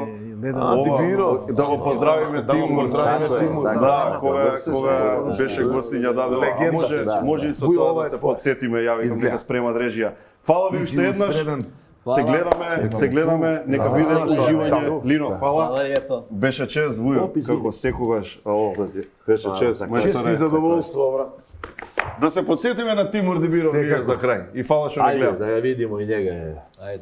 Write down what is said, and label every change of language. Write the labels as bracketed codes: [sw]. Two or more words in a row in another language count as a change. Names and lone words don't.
[mk] Да го поздравиме Тимур. Да, кога беше гостиња даде, може и со тоа да се подсетиме, ја викам дека спремат режија. Фала ви уште еднаш. Се гледаме, нека биде уживање. Лино, фала. [hr] Hvala lijepo. [mk] Беше чест, Вујо, како секогаш. Беше чест. Чест и задоволство, брат. Да се подсетиме на Тимур Дибиров за крај. И фала што не Ајде, гледавте. [sr] да ја видимо и njega. Ajde.